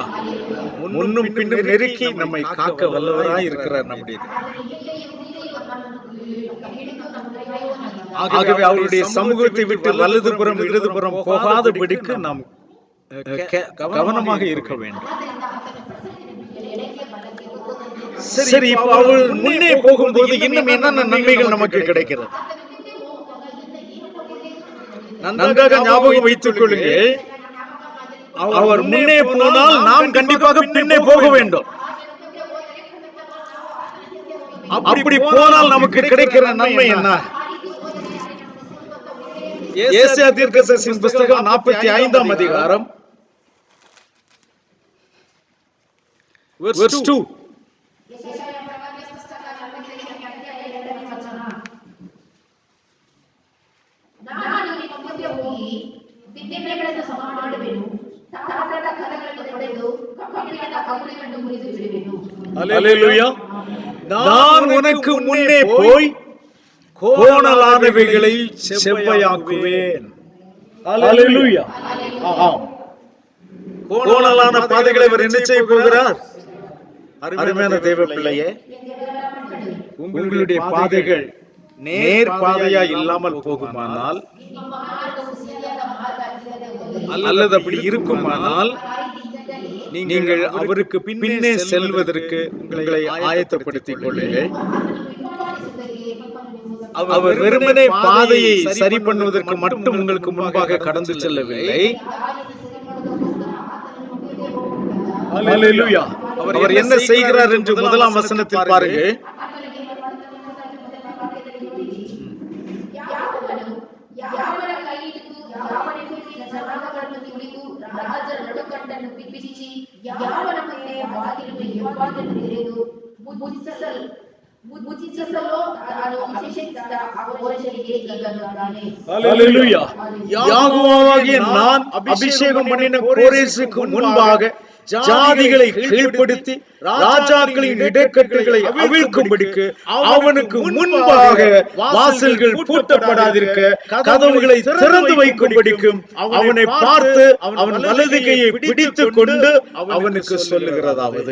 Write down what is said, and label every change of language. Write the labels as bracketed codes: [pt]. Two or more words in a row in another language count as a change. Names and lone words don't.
[ta] முன்னும் பின்னும் நெருக்கி நம்மை காக்க வல்லவராய் இருக்கிறார் நம்முடைய. ஆகவே அவருடைய சமூகத்தை விட்டு வலதுபுறம் இடதுபுறம் போகாதபடிக்கு நாம் கவனமாக இருக்க வேண்டும். [kn] ಎಡಕ್ಕೆ ಬಲಕ್ಕೆ ಹೋಗುವುದನ್ನು [ta] சரி, இப்ப அவள் முன்னே போகும்போது இன்னும் என்னென்ன நன்மைகள் நமக்கு கிடைக்கிறது? நன்றாக ஞாபகம் வைத்துக் கொள்ளுங்கள். அவர் முன்னே போனால் நாம் கண்டிப்பாக பின்னே போக வேண்டும். அப்படி போனால் நமக்கு கிடைக்கிற நன்மை என்ன? ஏசாயா தீர்க்கதரிசியின் புத்தகம் 45ஆம் அதிகாரம் verse 2. [kn] ನಾನು ನಿಮ್ಮ ಮುಂದೆ ಹೋಗಿ ದಿಬ್ಬೆಗಳನ್ನು ಸಮ ಮಾಡುವೆನು, ತಾಮ್ರದ ಕದಗಳನ್ನು ಹೊಡೆದು ಕಬ್ಬಿಣದ ಕಗುಳಿಗಳನ್ನು ಮುರಿದು ಬಿಡುವೆನು. [ta] அல்லேலூயா. நான் உனக்கு முன்னே போய் கோணலானவைகளை செவ்வையாக்குவேன். அல்லேலூயா. ஆம். கோணலான பாதைகளை அவர் என்ன செய்ய போகிறார்? அருமையான தேவ பிள்ளையே, உங்களுடைய பாதைகள் நேர் பாதையா இல்லாமல் போகுமானால், [kn] ನಿಮ್ಮ ಮಾರ್ಗವು ಸರಿಯಾದ ಮಾರ್ಗ ಆಗಿರದೆ ಹೋದರೆ, [ta] அல்லது அப்படி இருக்குமானால், நீங்கள் அவருக்கு பின்னே செல்வதற்கு உங்களை ஆயத்தப்படுத்திக் கொள்ளுங்கள். அவர் வெறுமனே பாதையை சரி பண்ணுவதற்கு மட்டும் உங்களுக்கு முன்பாக கடந்து செல்லவில்லை. அல்லேலூயா. அவர் என்ன செய்கிறார் என்று முதலாம் வசனத்தில் பாருங்கள். [kn] ಯಾವನ ಕೈ ಹಿಡಿದು ಯಾವನಿಗೂ ಜನಾಂಗಗಳನ್ನು ತುಳಿದು ರಾಜರ ನಡುಕಟ್ಟನ್ನು ಬಿಚ್ಚಿಸಿ ಯಾವನ ಮುಂದೆ ಬಾಗಿಲು ಹೆಬ್ಬಾಗಿಲು ತೆರೆದು ಮುಚ್ಚಿಸಲು ತಾನು ಅಭಿಷೇಕಿಸಿದ ಪುರುಷರಿಗೆ ಹೀಗನ್ನುತ್ತಾನೆ. [ta] அல்லேலூயா. யாகோவாகிய நான் அபிஷேகம் பண்ணின கோரேசுக்கு முன்பாக ஜாதிகளை கீழ்ப்படுத்தி ராஜாக்களின் இடைக்கட்டுகளை அவிழ்க்கும்படிக்கு அவனுக்கு முன்பாக வாசல்கள் பூட்டப்படாதிருக்க கதவுகளை திறந்து வைக்கும்படிக்கும் அவனை பார்த்து அவன் வலது கையை பிடித்துக் கொண்டு அவனுக்கு சொல்லுகிறதாவது.